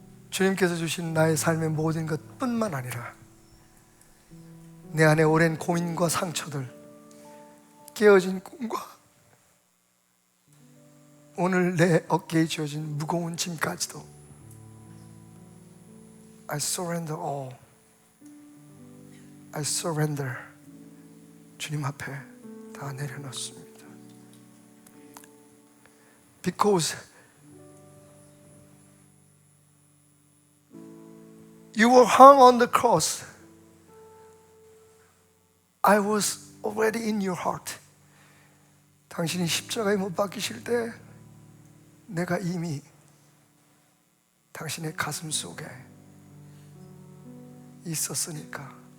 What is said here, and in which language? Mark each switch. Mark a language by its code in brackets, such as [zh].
[ko] 주님께서 주신 나의 삶의 모든 것뿐만 아니라 내 안에 오랜 고민과 상처들, 깨어진 꿈과 오늘 내 어깨에 지어진 무거운 짐까지도 [en] I surrender all. I surrender. [ko] 주님 앞에 다 내려놓습니다. [en] Because you were hung on the cross, I was already in your heart. [ko] 당신이 십자가에 못 박히실 때 내가 이미 당신의 가슴 속에 있었으니까.